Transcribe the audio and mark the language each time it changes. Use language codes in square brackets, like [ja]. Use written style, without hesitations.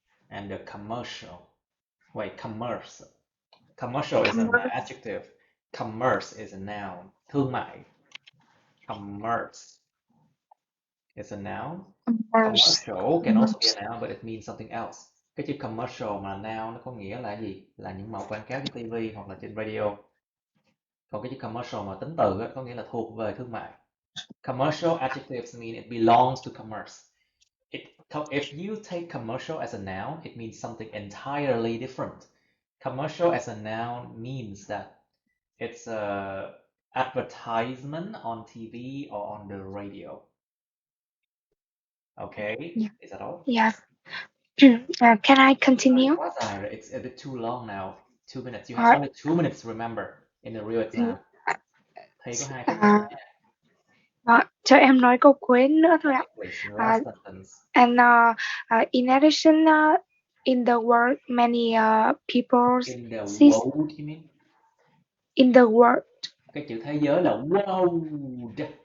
[en] And the commercial. Wait, commerce. Commercial is an adjective. Commerce is a noun. Thương mại. Commerce is a noun. Commercial can also be a noun, but it means something else. [vi] Cái chữ commercial mà noun nó có nghĩa là gì? Là những mẫu quảng cáo trên TV hoặc là trên radio. Còn cái chữ commercial mà tính từ á, có nghĩa là thuộc về thương mại. [en] Commercial adjectives mean it belongs to commerce. If you take commercial as a noun, it means something entirely different. Commercial as a noun means that it's a advertisement on TV or on the radio. Okay, yeah. Is that all? Yes. Can I continue? It's a bit too long now. 2 minutes. You have only 2 minutes to remember in the real exam. [vi] Thầy có 2 phút nữa. Cho em nói câu cuối nữa thôi ạ. [en] And in addition, in the world, many people. In the world, you mean? In the world. [vi] Cái chữ thế giới là world.